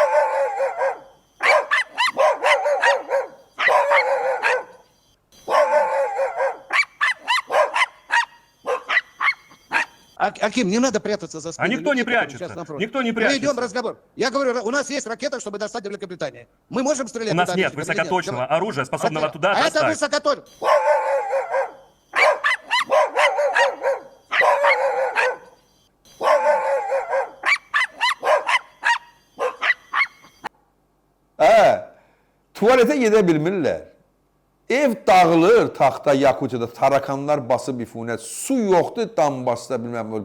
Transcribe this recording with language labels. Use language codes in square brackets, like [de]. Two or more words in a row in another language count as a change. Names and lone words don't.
[ru] Аким, не надо прятаться за спиной. А никто не прячется. Никто не прячется. Мы идем разговор. Я говорю, у нас есть ракета, чтобы достать Великобританию. Мы можем стрелять? У нас нет высокоточного оружия, способного туда достать. Это высокоточное. [az] Tuvalete gedə bilmirlər. Ev dağılır taxta Yakutiyada, tarakanlar basıb ifunət, su yoxdur, dam basıda bilməm.